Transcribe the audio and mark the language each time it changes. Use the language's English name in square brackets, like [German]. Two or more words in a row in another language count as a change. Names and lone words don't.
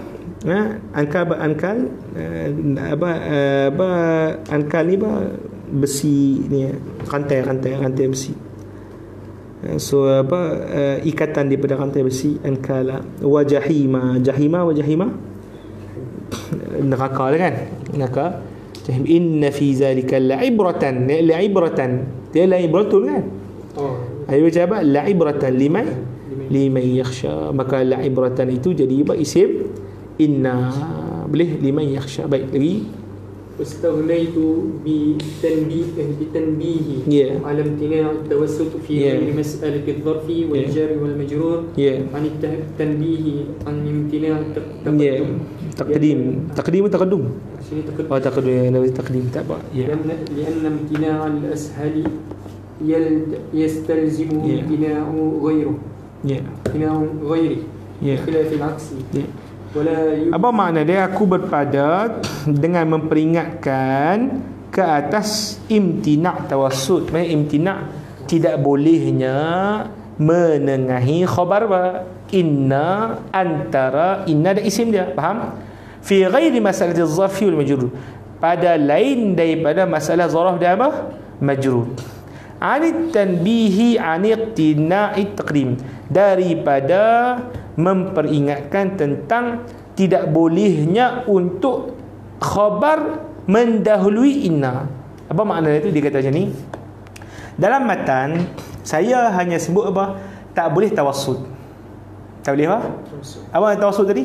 [Malay] Ankal ankal ni besi ni, rantai besi. So ikatan daripada rantai besi, ankala. [Arabic] وجحيما [Malay] neraka lah kan? Neraka. [Arabic] إن في ذلك لعبرة. [Malay] Dia la'ibratul kan? Ayo baca [Arabic] لعبرة لمن يخشى. [Malay] Maka la'ibratan itu jadi [Arabic] اسم إن. [Malay] Boleh [Arabic] لمن يخشى. [Malay] Baik, lagi [Arabic] واستغنيت بالتنبيه على امتناع التوسط في غير مسألة الظرف والجار والمجرور عن التنبيه عن امتناع تقديم تقدم. [Malay] Taqdim tak apa. [Arabic] لأن امتناع الأصل يستلزم امتناع غيره. امتناع غير. خلاف العكس. [Malay] Apa makna dia? Aku berpada dengan memperingatkan ke atas [Arabic] امتناع توسط. [Malay] Maksudnya imtina' tidak bolehnya menengahi [Arabic] خبر إن [Malay] antara inna dan isim dia. Faham? [Arabic] في غير مسألة الظرف والمجرور, [Malay] pada lain daripada masalah zaraf dan apa? Majrur. [Arabic] عن التنبيه عن امتناع تقديم, [Malay] daripada memperingatkan tentang tidak bolehnya untuk khabar mendahului inna. Apa makna itu? Dia kata macam ni, dalam matan saya hanya sebut apa? Tak boleh tawassut. Tak boleh apa? Apa tawassut tadi?